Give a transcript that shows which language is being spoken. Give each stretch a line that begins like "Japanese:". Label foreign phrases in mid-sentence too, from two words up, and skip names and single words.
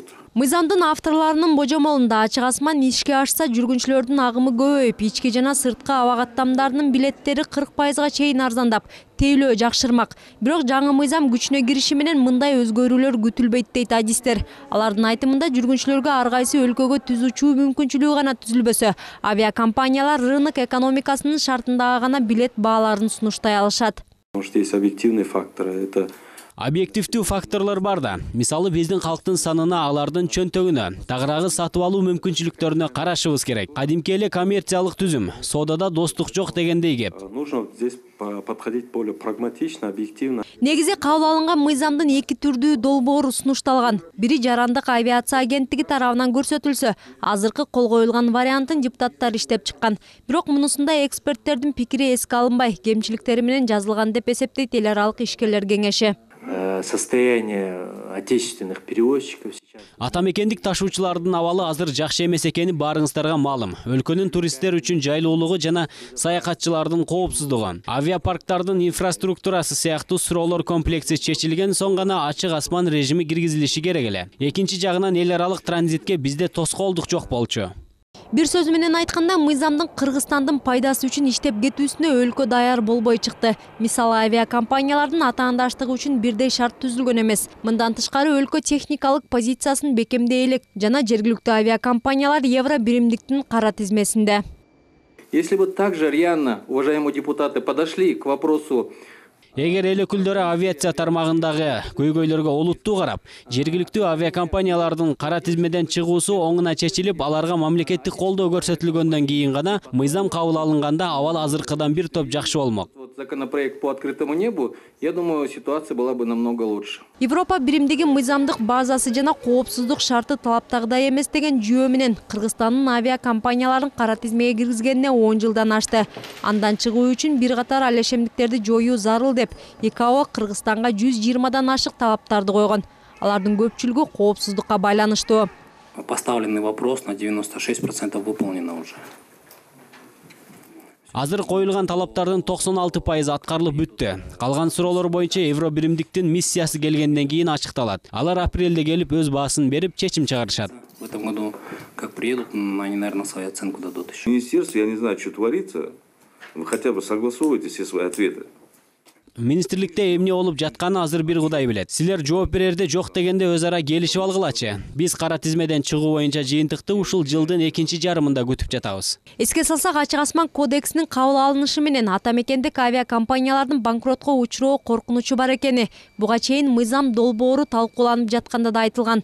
Kyrgyz: Мыйзамдын авторларынын божомолунда ачык асман ишке ашса жүргүнчүлөрдүн агымы көбөйүп, ички жана сырткы аба каттамдарынын билеттери 40%га чейин арзандап, тейлөө жакшырмак. Бирок жаңы мыйзам күчүнө кириши менен мындай өзгөрүүлөр күтүлбөйт дейт адистер. Алардын айтымында жүргүнчүлөргө ар кайсы өлкөгө түз учуу мүмкүнчүлүгү гана түзүлбөсө, авиакомпаниялар рынок экономикасынын шартындагы гана билет бааларын сунуштай алышат.
Russian: Может, есть объективные факторы. Это
Kyrgyz: Объективдүү факторлор бар да. Мисалы биздин калктын санына, алардын чөнтөгүнө, тагыраагы сатып алуу мүмкүнчүлүктөрүнө карашыбыз керек. Кадимки эле коммерциялык түзүм, содада достук жок дегендей кеп.
Russian: нужно здесь подходить более прагматично, объективно.
Kyrgyz: Негизи кабыл алынган мыйзамдын эки түрдүү долбоору сунушталган. Бири жарандык авиация агенттиги тарабынан көрсөтүлсө, азыркы кол коюлган вариантын депутаттар иштеп чыккан. Бирок мунусунда эксперттердин пикири эске алынбай, кемчиликтери менен жазылган деп эсептейт эл аралык ишкерлер кеңеши.
Russian: Состояние отечественных перевозчиков сейчас.
Kyrgyz: Атамекендик ташуучулардын абалы азыр жакшы эмес экени баарыңыздарга маалым. Өлкөнүн туристтер үчүн жайлуулугу жана саякатчылардын коопсуздугу, авиапарктардын инфраструктурасы сыяктуу суроолор комплекси чечилген соң гана ачык асман режими киргизилиши керек эле. Экинчи жагынан эл аралык транзитке бизде тоскоолдук жок болчу. Бир сөз менен айтканда, мыйзамдын Кыргызстандын пайдасы үчүн иштеп кетүүсүнө өлкө даяр болбой чыкты. Мисалы авиакомпаниялардын атаандаштыгы үчүн бирдей шарт түзүлгөн эмес. Мындан тышкары өлкө техникалык позициясын бекемдей элек жана жергиликтүү авиакомпаниялар евро биримдиктин кара тизмесинде.
Russian: Если бы также рьяно, уважаемые депутаты, подошли к вопросу.
Kyrgyz: Эгер эл өкүлдөрү авиация тармагындагы көйгөйлөргө олуттуу карап, жергиликтүү авиакомпаниялардын кара тизмеден чыгуусу оңуна чечилип, аларга мамлекеттик колдоо көрсөтүлгөндөн кийин гана мыйзам кабыл алынганда абал азыркыдан бир топ жакшы болмок.
Russian: Законопроект по открытому небу, я думаю, ситуация была бы намного лучше.
Kyrgyz: Европа биримдиги мыйзамдык базасы жана коопсуздук шарты талаптагыдай эмес деген жүйө менен Кыргызстандын авиакомпанияларын кара тизмеге киргизгенине 10 жылдан ашты. Андан чыгуу үчүн бир катар алешемдиктерди жоюу зарыл деп ИКАО Кыргызстанга 120дан ашык талаптарды койгон. Алардын көпчүлүгү коопсуздукка байланыштуу.
Russian: Поставленный вопрос на 96% выполнено уже.
Kyrgyz: Азыр коюлган талаптардын 96% аткарылып бүттү. Калган суроолор боюнча евро биримдиктин миссиясы келгенден кийин ачыкталат. Алар апрелде келип өз баасын берип чечим чыгарышат.
Russian: В этом году, как приедут, они, наверное, свою оценку дадут еще. Министерство, я не знаю, что творится. Вы хотя бы согласовывайте все свои ответы.
Kyrgyz: Министрликте эмне болуп жатканы азыр бир Кудай билет. Силер жооп берерде жок дегенде өз ара келишип алгылачы. Биз кара тизмеден чыгуу боюнча жыйынтыкты ушул жылдын экинчи жарымында күтүп жатабыз. Эске салсак, ачык асман кодексинин кабыл алынышы менен атамекендик авиакомпаниялардын банкротко учуроо коркунучу бар экени буга чейин мыйзам долбоору талкууланып жатканда да айтылган.